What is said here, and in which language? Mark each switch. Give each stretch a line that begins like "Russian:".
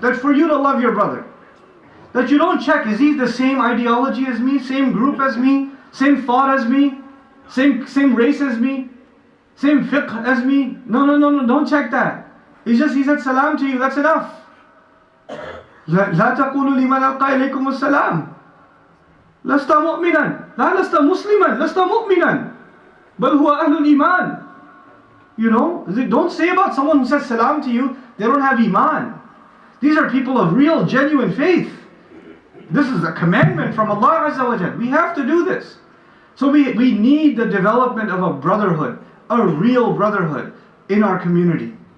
English: That for you to love your brother. That you don't check, is he the same ideology as me? Same group as me? Same thought as me? Same race as me? Same fiqh as me? No, don't check that. It's just he said salam to you, that's enough.
Arabic: لا تقولوا لمن ألقى إليكم السلام لست مؤمنا لا لست مسلما لست مؤمنا بل هو أهل الإيمان.
English: You know, don't say about someone who says salam to you, they don't have iman. These are people of real, genuine faith. This is a commandment from Allah Azza wa Jal. We have to do this. So we need the development of a brotherhood, a real brotherhood in our community.